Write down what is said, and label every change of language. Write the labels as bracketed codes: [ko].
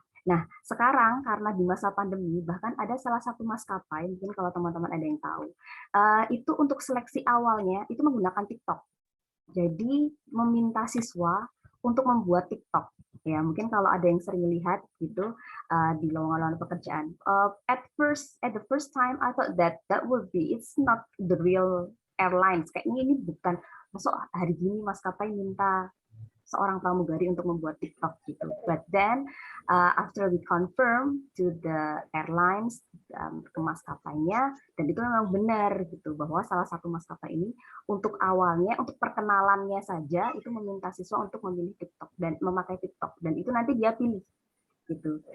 [id] Nah sekarang karena di masa pandemi bahkan ada salah satu maskapai, mungkin kalau teman-teman ada yang tahu, itu untuk seleksi awalnya itu menggunakan TikTok. Jadi meminta siswa untuk membuat TikTok. Ya, mungkin kalau ada yang sering lihat gitu di lowongan pekerjaan. [en] At the first time I thought that would be it's not the real airlines. [id] Kayaknya ini bukan masuk hari ini maskapai minta seorang pramugari untuk membuat TikTok gitu. [en] But then after we confirm to the airlines, [id] ke maskapainya, dan itu memang benar gitu bahwa salah satu maskapai ini untuk awalnya untuk perkenalannya saja itu meminta siswa untuk memilih TikTok dan memakai TikTok dan itu nanti dia pilih gitu.